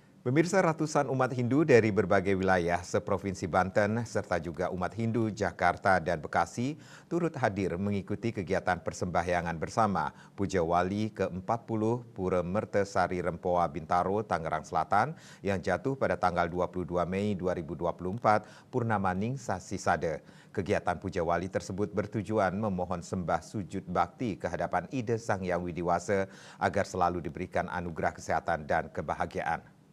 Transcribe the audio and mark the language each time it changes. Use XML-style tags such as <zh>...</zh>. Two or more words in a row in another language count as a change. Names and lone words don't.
<id>Pemirsa, ratusan umat Hindu dari berbagai wilayah seprovinsi Banten serta juga umat Hindu Jakarta dan Bekasi turut hadir mengikuti kegiatan persembahyangan bersama Puja Wali ke-40 Pura Mertesari Rempoa Bintaro, Tangerang Selatan yang jatuh pada tanggal 22 Mei 2024 Purnamaning Sasi Sada. Kegiatan Puja Wali tersebut bertujuan memohon sembah sujud bakti kehadapan Ida Sang Hyang Widiwasa agar selalu diberikan anugerah kesehatan dan kebahagiaan.</id>